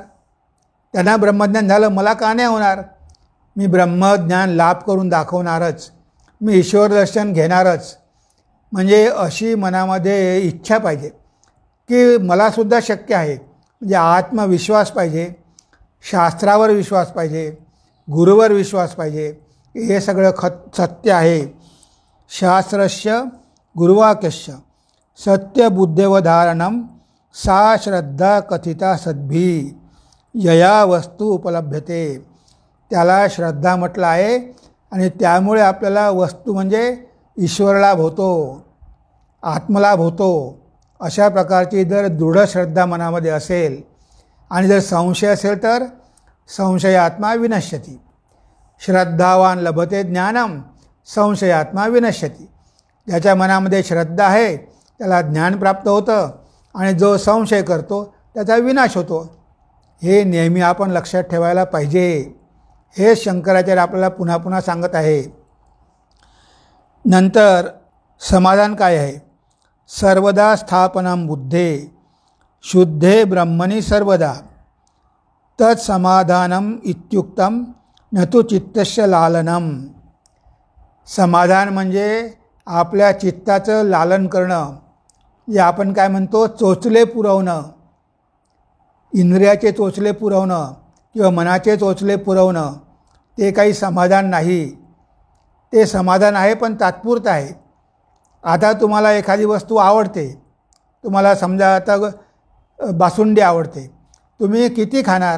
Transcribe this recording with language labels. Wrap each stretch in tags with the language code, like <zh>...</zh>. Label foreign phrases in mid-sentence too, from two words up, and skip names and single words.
<mr>त्यांना ब्रह्मज्ञान झालं, मला का नाही होणार. मी ब्रह्मज्ञान लाभ करून दाखवणारच, मी ईश्वर दर्शन घेणारच. म्हणजे अशी मनामध्ये इच्छा पाहिजे की मलासुद्धा शक्य आहे. म्हणजे आत्मविश्वास पाहिजे, शास्त्रावर विश्वास पाहिजे, गुरुवर विश्वास पाहिजे, हे सगळं सत्य आहे.</mr> <sa>शास्त्रस्य गुरुवाक्यस्य सत्यबुद्धेवधारणम सा श्रद्धा कथिता सद्भी यया वस्तू उपलभ्यते.</sa> <mr>त्याला श्रद्धा म्हटलं आहे आणि त्यामुळे आपल्याला वस्तू म्हणजे ईश्वरलाभ होतो, आत्मलाभ होतो. अशा प्रकारची जर दृढ श्रद्धा मनामध्ये असेल आणि जर संशय असेल तर</mr> <sa>संशयात्मा विनश्यती. श्रद्धावान लभते ज्ञानम संशयात्मा विनश्यती.</sa> <mr>ज्याच्या मनामध्ये श्रद्धा आहे त्याला ज्ञान प्राप्त होतं आणि जो संशय करतो त्याचा विनाश होतो. हे नेहमी आपण लक्षात ठेवायला पाहिजे. हे शंकराचार्य आपल्याला पुन्हा पुन्हा सांगत आहे. नंतर समाधान काय आहे.</mr> <sa>सर्वदा स्थापनम बुद्धे शुद्धे ब्रह्मणी सर्वदा तत्समाधानम इत्युक्तम न तु चित्तस्य लालनम.</sa> <mr>समाधान म्हणजे आपल्या चित्ताचं लालन करणं, जे आपण काय म्हणतो चोचले पुरवणं, इंद्रियाचे चोचले पुरवणं किंवा मनाचे चोचले पुरवणं, ते काही समाधान नाही. ते समाधान आहे पण तात्पुरतं आहे. आता तुम्हाला एखादी वस्तू आवडते, तुम्हाला समजा आता बासुंदी आवडते, तुम्ही किती खाणार?</mr>